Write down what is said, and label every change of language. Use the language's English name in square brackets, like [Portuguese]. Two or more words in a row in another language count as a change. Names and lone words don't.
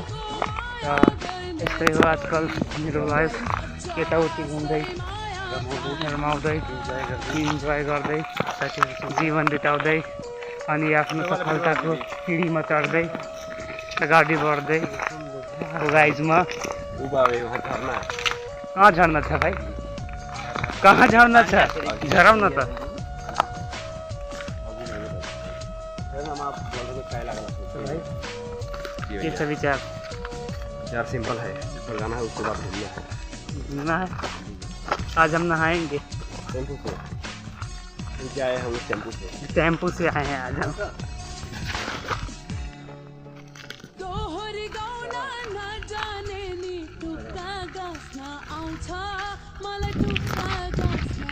[Nepali] र यस्तै हो आजकल मेरो लाइफ, यताउति घुम्दै रमाउँदै इन्जोय गर्दै जीवन बिताउँदै अनि आफ्नो सफलताको सिँढीमा चढ्दै अगाडि बढ्दै गाइजमा। कहाँ झर्ना छ भाइ, कहाँ झर्ना छ, झराउ न त। के छ विचार? [Hindi] यार सिंपल है, सिंपल गाना है, उसके बाद घूमना है। आज हम नहाएंगे टेम्पू से। क्या आए हम टेम्पू से आए हैं आज हम। [Nepali] जाने नि टुक्का गाँस्न आउँछ मलाई टुक्का